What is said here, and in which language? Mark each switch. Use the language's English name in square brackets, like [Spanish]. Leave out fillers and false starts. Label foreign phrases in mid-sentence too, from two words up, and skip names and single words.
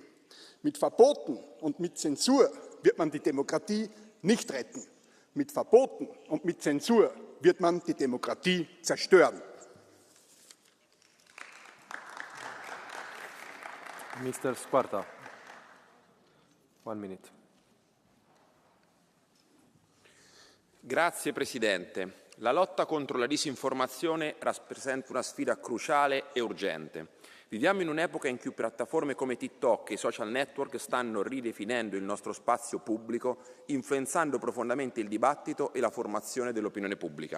[German] Mit Verboten und mit Zensur wird man die Demokratie nicht retten. Mit Verboten und mit Zensur wird man die Demokratie zerstören. [English] Mr. Squarta, 1 minute. [Italian] Grazie Presidente. La lotta contro la disinformazione rappresenta una sfida cruciale e urgente. Viviamo in un'epoca in cui piattaforme come TikTok e i social network stanno ridefinendo il nostro spazio pubblico, influenzando profondamente il dibattito e la formazione dell'opinione pubblica.